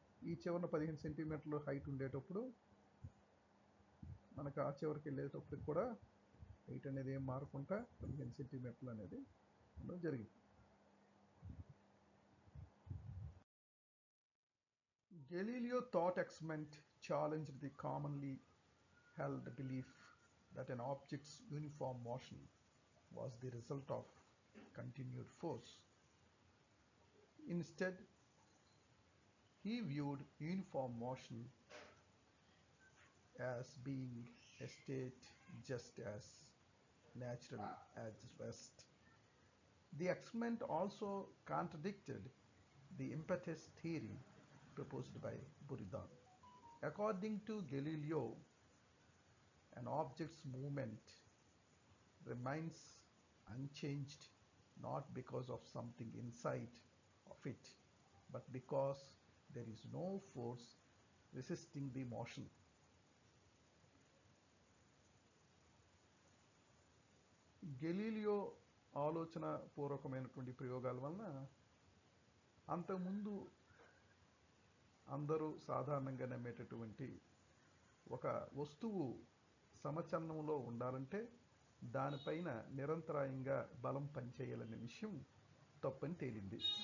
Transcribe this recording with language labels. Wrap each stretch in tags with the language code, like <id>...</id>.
<te>ఈ చివరన 15 సెంటీమీటర్లు హైట్ ఉండేటప్పుడు మనకు ఆ చివరికి వెళ్ళేటప్పటికి కూడా హైట్ అనేది ఏం మారకుండా 15 సెంటీమీటర్లు అనేది ఉండడం జరిగింది.</te> <en>Galileo thought experiment challenged the commonly held belief that an object's uniform motion was the result of continued force. Instead, he viewed uniform motion as being a state just as natural as rest. The experiment also contradicted the impetus theory proposed by Buridan. According to Galileo, an object's movement remains unchanged not because of something inside of it, but because there is no force resisting the motion.</en> <te>Galileo ఆలోచన పూర్వకమైనటువంటి ప్రయోగాల వలన అంతకుముందు అందరూ సాధారణంగా నమ్మేటటువంటి ఒక వస్తువు సమచలనంలో ఉండాలంటే దానిపైన నిరంతరాయంగా బలం పనిచేయాలనే విషయం తప్పని తేలింది.</te>